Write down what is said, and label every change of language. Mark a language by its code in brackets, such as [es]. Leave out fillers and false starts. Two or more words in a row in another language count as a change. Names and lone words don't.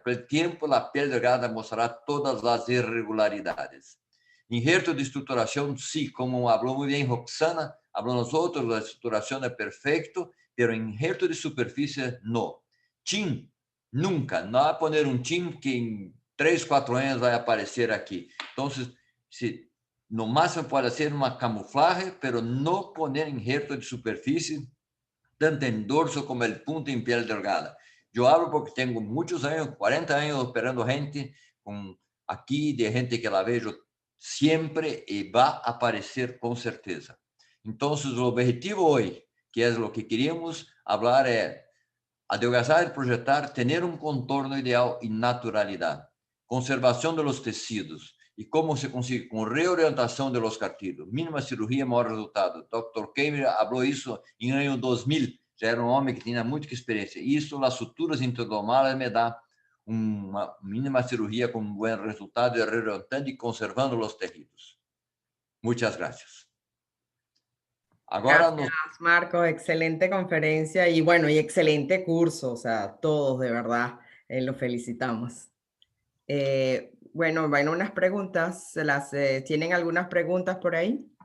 [es] Con el tiempo, la piel delgada mostrará todas las irregularidades. Injerto de estructuración, sí, como habló muy bien Roxana, habló nosotros, la estructuración es perfecto, pero injerto de superficie, no. Chin, nunca. No va a poner un chin que en 3, 4 años [pt] vai aparecer aqui. Então, se no máximo pode ser uma camuflagem, pero não [es] poner injerto [pt] de superfície, tanto em dorso [es] como el punto [pt] em [es] piel delgada. [pt] Eu hablo porque tenho muitos anos, 40 anos operando gente aqui, de gente que la vejo sempre e vai aparecer com certeza. Então, o objetivo hoje, que é o que queríamos falar, é adelgazar e projetar, ter um contorno ideal e naturalidade. Conservação [es] de los [pt] tecidos e [es] como se consigue [pt] com reorientação [es] de los [pt] cartílagos. Mínima cirurgia, maior resultado. Dr. Keimer falou isso em ano 2000. Já era um homem que tinha muita experiência. Isso, as suturas intradermais me dá uma mínima cirurgia com bom resultado, reorientando e conservando os tecidos. [es] Muchas gracias. Agora Gracias, Marcos. Excelente conferencia y bueno, y excelente curso. O sea, todos de verdad los felicitamos. Bueno, van unas preguntas. ¿Tienen algunas preguntas por ahí?